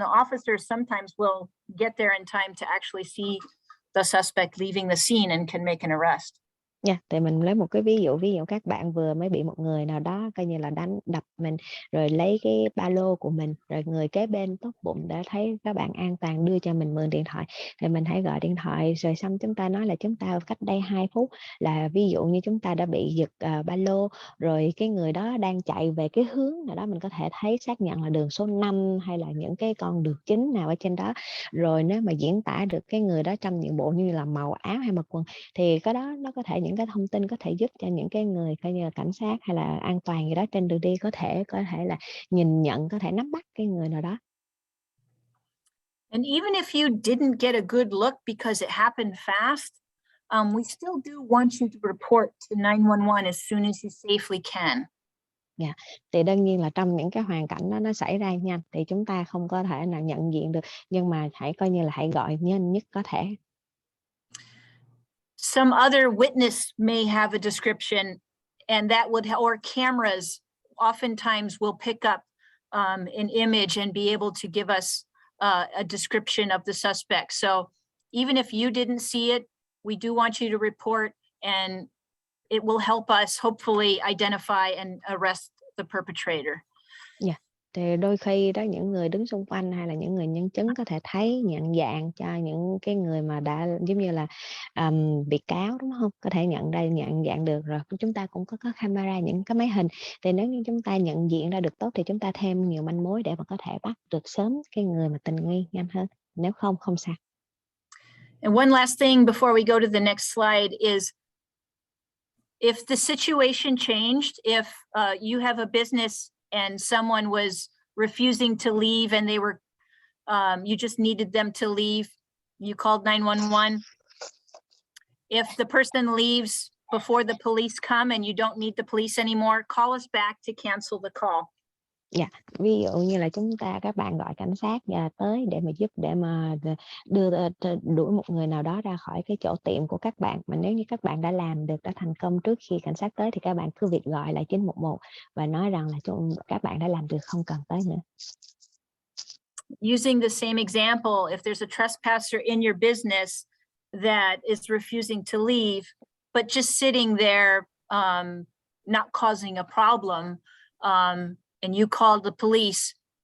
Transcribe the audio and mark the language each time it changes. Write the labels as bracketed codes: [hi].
[en] And the officers sometimes will get there in time to actually see the suspect leaving the scene and can make an arrest. [vi] Thì mình lấy một cái ví dụ các bạn vừa mới bị một người nào đó coi như là đánh đập mình, rồi lấy cái ba lô của mình, rồi người kế bên tốt bụng đã thấy các bạn an toàn đưa cho mình mượn điện thoại, thì mình hãy gọi điện thoại, rồi xong chúng ta nói là chúng ta cách đây 2 phút là ví dụ như chúng ta đã bị giật ba lô, rồi cái người đó đang chạy về cái hướng nào đó, mình có thể thấy xác nhận là đường số 5 hay là những cái con đường chính nào ở trên đó. Rồi nếu mà diễn tả được cái người đó trong những bộ như là màu áo hay mặc quần, thì cái đó nó có thể những cái thông tin có thể giúp cho những cái người coi như là cảnh sát hay là an toàn gì đó trên đường đi có thể là nhìn nhận, có thể nắm bắt cái người nào đó. [en] And even if you didn't get a good look because it happened fast, we still do want you to report to 911 as soon as you safely can. [vi] Thì đương nhiên là trong những cái hoàn cảnh đó nó xảy ra nhanh thì chúng ta không có thể nào nhận diện được, nhưng mà hãy coi như là hãy gọi nhanh nhất có thể. [en] Some other witness may have a description, and that would, or cameras oftentimes will pick up an image and be able to give us a description of the suspect. So even if you didn't see it, we do want you to report, and it will help us hopefully identify and arrest the perpetrator. [vi] Thì đôi khi đó những người đứng xung quanh hay là những người nhân chứng có thể thấy, nhận dạng cho những cái người mà đã giống như là bị cáo, đúng không? Có thể nhận dạng được. Rồi chúng ta cũng có camera, những cái máy hình, thì nếu như chúng ta nhận diện ra được tốt thì chúng ta thêm nhiều manh mối để mà có thể bắt được sớm cái người mà tình nghi nhanh hơn. Nếu không sao. [en] And one last thing before we go to the next slide is, if the situation changed, if you have a business and someone was refusing to leave and they were, you just needed them to leave, you called 911. If the person leaves before the police come and you don't need the police anymore, call us back to cancel the call. [vi] Ví dụ như là các bạn gọi cảnh sát tới để mà giúp, để mà đuổi một người nào đó ra khỏi cái chỗ tiệm của các bạn, mà nếu như các bạn đã làm được, đã thành công trước khi cảnh sát tới, thì các bạn cứ việc gọi lại 911 và nói rằng là các bạn đã làm được, không cần tới nữa. [en] Using the same example, if there's a trespasser in your business that is refusing to leave, but just sitting there, not causing a problem, and you called the police,